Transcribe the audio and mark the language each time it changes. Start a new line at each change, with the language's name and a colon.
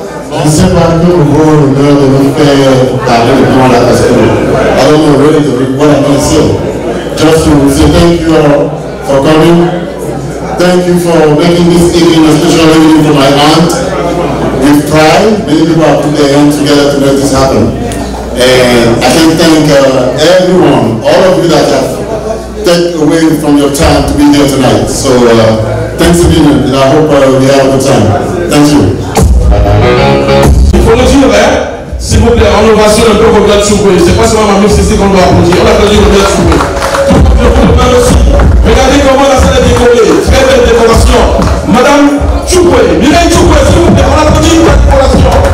French: Je ne sais pas que vous avez l'honneur de nous faire parler devant la parce que
English: I don't know really what I'm going to say. Just to say thank you all for coming. Thank you for making this evening a special evening for my aunt. We've tried. Many people have put their hands together to make this happen. And I can thank everyone, all of you that have taken away from your time to be here tonight. So thanks again, and I hope we have a good time. Thank you.
French: Il faut le dire, hein? S'il vous plaît, on ovationne un peu Robert Tchougoué. C'est pas seulement ma musique qu'on doit applaudir. On applaudit Robert Tchougoué. Regardez comment la salle est décorée. Très belle décoration. Madame Tchougoué, Mireille Tchougoué, s'il vous plaît, on applaudit la décoration.